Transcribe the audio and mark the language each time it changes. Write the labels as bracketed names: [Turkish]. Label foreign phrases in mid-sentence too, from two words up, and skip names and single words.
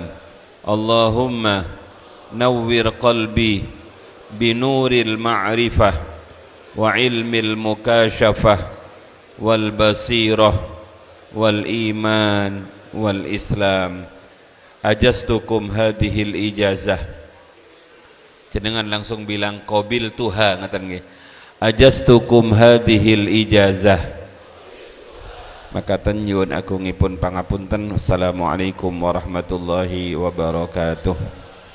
[Arabic] اللهم نور قلبي بنور المعرفة وعلم المكاشفة والبصيرة والإيمان والإسلام. أجزتكم هذه الإجازة. [Javanese] Jenengan langsung bilang [Arabic] قبلتها [Javanese] ngaten nggih. [Arabic] أجزتكم هذه الإجازة. [Javanese] Maka nyuwun agungipun pangapunten. [Arabic] السلام عليكم ورحمة الله وبركاته.